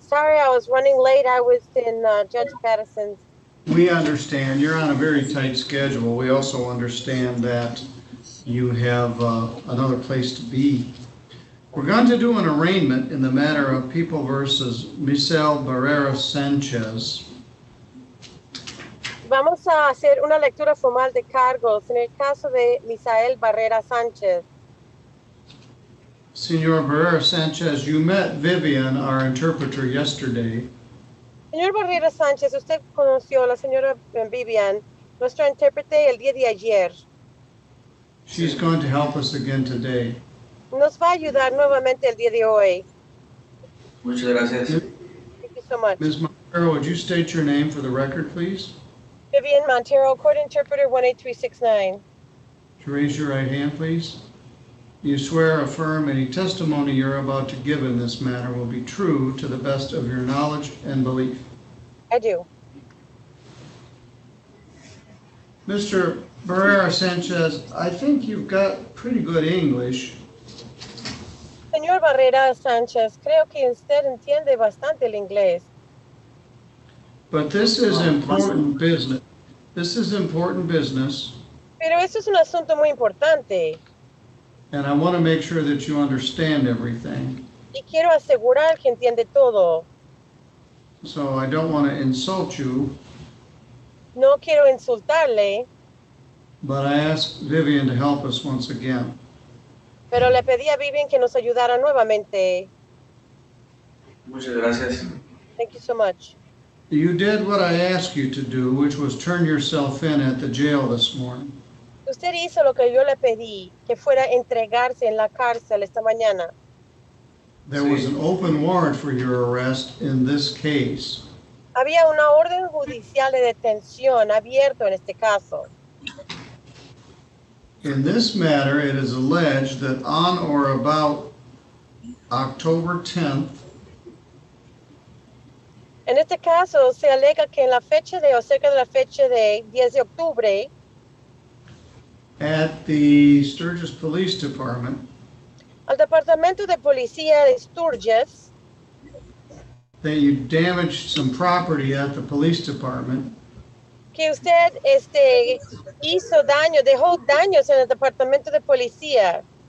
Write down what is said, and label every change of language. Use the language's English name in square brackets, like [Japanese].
[English] Sorry I was running late. I was in Judge Pattison's. We understand. You're on a very tight schedule. We also understand that you have another place to be. We're going to do an arraignment in the matter of People versus Michelle Barrera Sanchez. [Spanish] Vamos a hacer una lectura formal de cargos en el caso de Misael Barrera Sánchez. [English] Senor Barrera Sanchez, you met Vivian, our interpreter, yesterday. [Spanish] Señor Barrera Sánchez, usted conoció a la señora Vivian, nuestra intérprete, el día de ayer. [English] She's going to help us again today. [Spanish] Nos va a ayudar nuevamente el día de hoy. Muchas gracias. [English] Thank you so much. Ms. Montero, would you state your name for the record, please? Vivian Montero, Court Interpreter 18369. Would you raise your right hand, please? You swear or affirm any testimony you're about to give in this matter will be true to the best of your knowledge and belief? I do. Mr. Barrera Sanchez, I think you've got pretty good English. [Spanish] Señor Barrera Sánchez, creo que usted entiende bastante el inglés. [English] But this is important business. This is important business, [Spanish] Pero eso es un asunto muy importante [English] and I want to make sure that you understand everything. [Spanish] y quiero asegurar que entiende todo. [English] So I don't want to insult you, [Spanish] No quiero insultarle, [English] but I asked Vivian to help us once again. [Spanish] pero le pedí a Vivian que nos ayudara nuevamente. Muchas gracias. [English] Thank you so much. You did what I asked you to do, which was turn yourself in at the jail this morning. [Spanish] Usted hizo lo que yo le pedí, que fuera a entregarse en la cárcel esta mañana. [English] There was an open warrant for your arrest in this case. [Spanish] Había una orden judicial de detención abierto en este caso. [English] In this matter, it is alleged that on or about October 10th, [Spanish] En este caso se alega que en la fecha de o cerca de la fecha de 10 de octubre, [English] at the Sturgis Police Department, [Spanish] al departamento de policía de Sturgis, [English] that you damaged some property at the police department [Spanish] que usted hizo daño, dejó daños en el departamento de policía